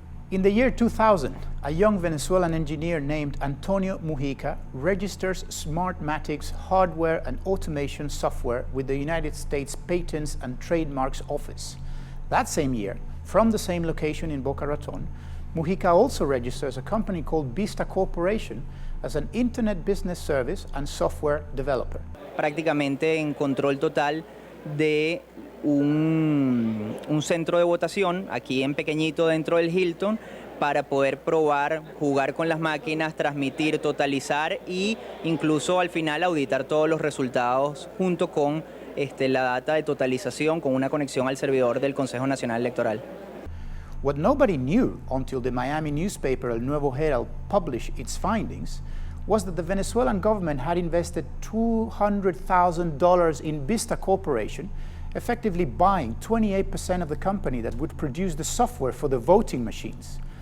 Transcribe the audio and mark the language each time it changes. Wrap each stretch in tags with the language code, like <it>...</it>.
<en>In the year 2000, a young Venezuelan engineer named Antonio Mujica registers Smartmatic's hardware and automation software with the United States Patents and Trademarks Office. That same year, from the same location in Boca Raton, Mujica also registers a company called Vista Corporation as an internet business service and software developer.</en> <es>Prácticamente en control total de un centro de votación aquí en pequeñito dentro del Hilton para poder probar, jugar con las máquinas, transmitir, totalizar e incluso al final auditar todos los resultados junto con la data de totalización con una conexión al servidor del Consejo Nacional Electoral.</es> <en>What nobody knew until the Miami newspaper El Nuevo Herald published its findings was that the Venezuelan government had invested $200,000 in Vista Corporation, effectively buying 28% of the company that would produce the software for the voting machines.</en>